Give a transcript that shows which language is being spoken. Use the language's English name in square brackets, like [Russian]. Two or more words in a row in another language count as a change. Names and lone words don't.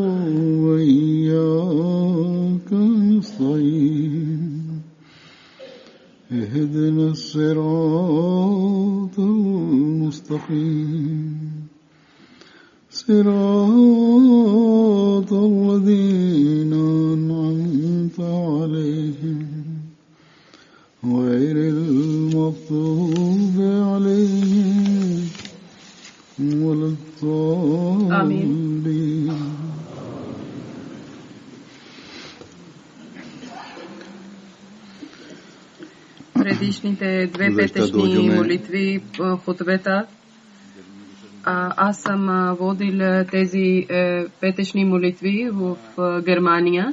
[Arabic] وإياك نستعين اهدنا الصراط المستقيم صراط الذين أنعمت عليهم غير المغضوب عليهم ولا الضالين. [Bulgarian] Предишните две петъчни молитви в хутбета, аз съм водил тези петъчни молитви в Германия.